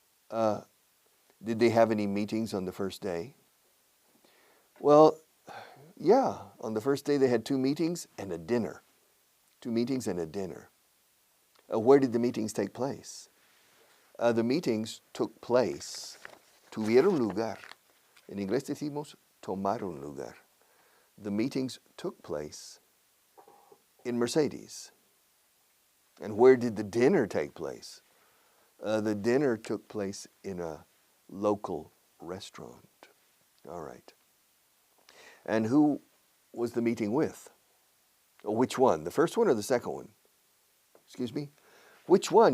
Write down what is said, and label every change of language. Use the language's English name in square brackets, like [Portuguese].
[English] Did they have any meetings on the first day? Well, yeah, on the first day they had 2 meetings and a dinner. 2 meetings and a dinner. Where did the meetings take place? The meetings took place, [Spanish] tuvieron lugar. En inglés decimos tomaron lugar. [English] The meetings took place in Mercedes. And where did the dinner take place? The dinner took place in a local restaurant. All right. And who was the meeting with? Which one? The first one or the second one? Excuse me? Which one?